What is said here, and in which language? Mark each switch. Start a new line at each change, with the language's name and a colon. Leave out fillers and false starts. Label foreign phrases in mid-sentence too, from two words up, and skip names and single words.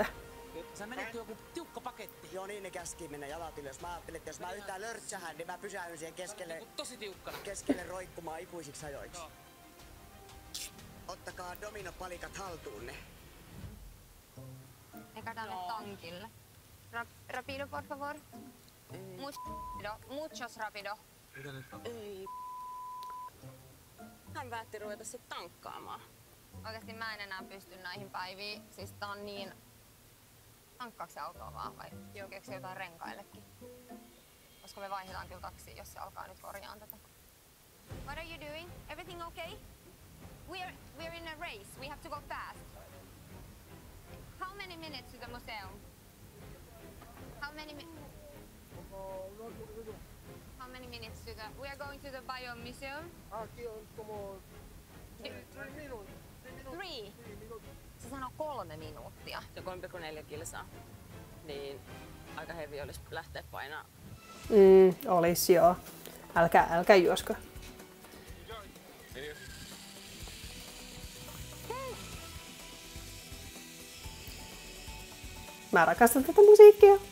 Finnish: Sä menit joku tiukka paketti. Joo, niin ne käski mennä jalat ylös. Mä ajattelin, että jos mä yhtään lörtsähän, niin mä pysähdyn siihen keskelle, Tosi tiukkana. keskelle roikkumaan ikuisiksi ajoiksi. Ottakaa dominopalikat haltuunne. Eikä tänne tankille. Rapido,
Spanish: por favor. Muchos rapido.
Finnish: Ei. Hän päätti ruveta sit tankkaamaan. Oikeesti mä en enää pysty näihin päiviin. Siis tää on niin... Tankkaako se autoa vaan vai keksii jotain renkaillekin? Koska me vaihdetaan kyllä taksiin, jos se alkaa nyt korjaan tätä.
English: What are you doing? Everything okay? We're in a race. We have to go fast. How many minutes to the museum? How many minutes to the... We are going to the Biome Museum. Three.
Finnish: Se sanoo 3 minuuttia. Se 3,4 kilsaa. Niin aika hevi olisi lähteä painaa. Olis joo. Älkää juosko. Mä rakastan tätä musiikkia.